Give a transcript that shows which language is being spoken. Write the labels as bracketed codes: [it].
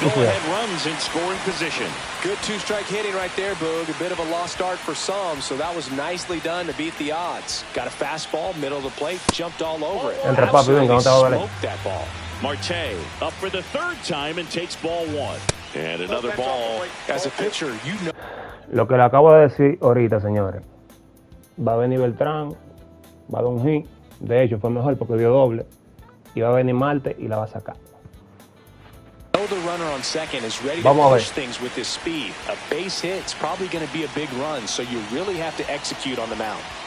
[en] Go-ahead runs in scoring position. Good two-strike hitting right there, Boog. A bit of a lost start for some, so that was nicely done to beat the odds. Got a fastball, middle of the plate, jumped all over it. [es] Entre papi, venga, no te va a valer. [en] Smoked that ball. Marte up for the third time and takes ball one. And another ball. As a pitcher, you know. [es] Lo que le acabo de decir ahorita, señores. Va a venir Beltrán, va a dar un hit. De hecho, fue mejor porque dio doble. Y va a venir Marte y la va a sacar. [en] The runner on second is ready to push things with his speed. A base hit's probably going to be a big run, so you really have to execute on the mound.